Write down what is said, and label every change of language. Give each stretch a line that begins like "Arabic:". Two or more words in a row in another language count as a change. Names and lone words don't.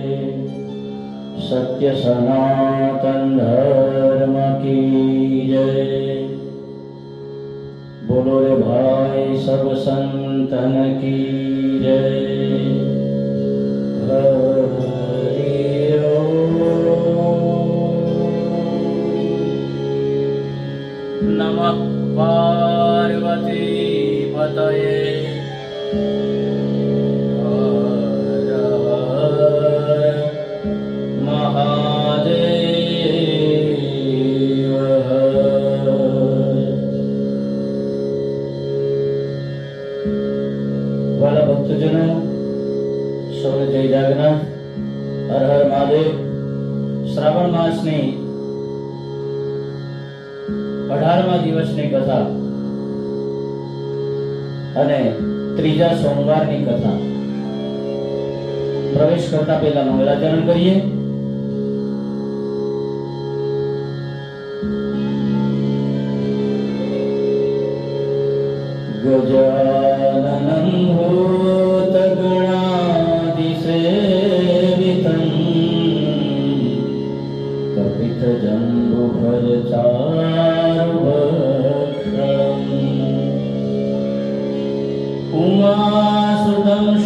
Hindi: सत्य सनातन धर्म की जय। बोलो रे भाई सब संतन की जय। हरि ओम।
Sanskrit: नमः पार्वती पतये।
Hindi: हर हर महादेव।
Gujarati: વાલા ભક્તજનો, સૌને જય જાગનાથ, હર હર મહાદેવ। શ્રાવણ માસની 18મા દિવસની કથા અને ત્રીજા સોમવારની કથા પ્રવેશ કરતા પહેલા મંગલાચરણ કરીએ।
Sanskrit: गजाननं भूतगणादिसेवितं कपितजम्बुफलचारुभक्षणम् उमासुतं